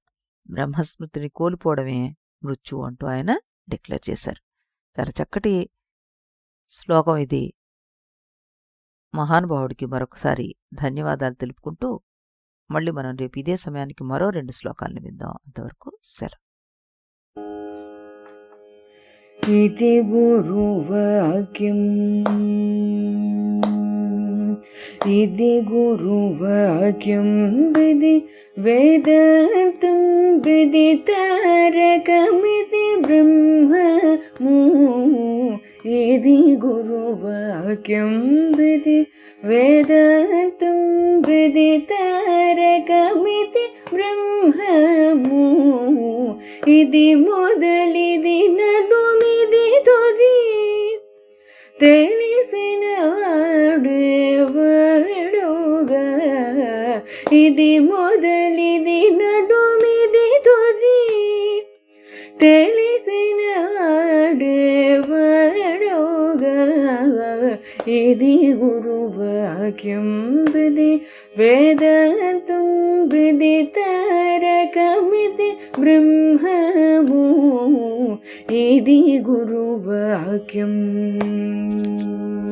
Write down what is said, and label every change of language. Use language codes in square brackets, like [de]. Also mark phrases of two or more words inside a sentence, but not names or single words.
[te] బ్రహ్మస్మృతిని కోల్పోవడమే మృత్యు అంటూ ఆయన డిక్లేర్ చేశారు. చాలా చక్కటి శ్లోకం ఇది. మహానుభావుడికి మరొకసారి ధన్యవాదాలు తెలుపుకుంటూ మళ్ళీ మనం రేపు ఇదే సమయానికి మరో 2 శ్లోకాలను విందాం. అంతవరకు సెలవు. ఇతి గురువాక్యం ఇతి గురువాక్యం విధి వేదాంతం విదితారకమితి బ్రహ్మము ఇతి గురువాక్యం విధి వేదాంతం విదితారకమితి బ్రహ్మము ఇతి మొదలిది నడుమిది తుది తెలిసిన వాడేవాడుగా ఇది మొదలిది నడుమిది తుది తెలిసిన వాడేవాడుగా ఇది గురువాక్యం విధి వేదాంతం విదితారకమితి బ్రహ్మము ఇది గురువాక్యం.